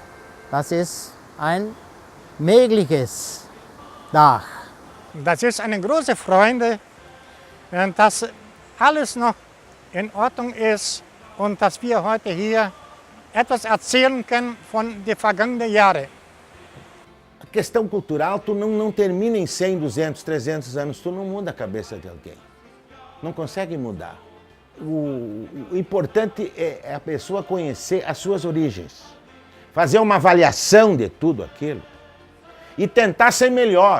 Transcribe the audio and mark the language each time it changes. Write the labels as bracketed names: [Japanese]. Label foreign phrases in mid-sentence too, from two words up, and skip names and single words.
[German] Das ist ein mögliches Dach. Das ist eine große Freude, dass alles noch in Ordnung ist und dass wir heute hier etwas erzählen können von den vergangenen Jahren. [Portuguese] A questão cultural, tu não termina em 100, 200, 300 anos, tu não muda a cabeça de alguém. Não consegue mudar. O importante é a pessoa conhecer as suas origens, fazer uma avaliação de tudo aquilo e tentar ser melhor.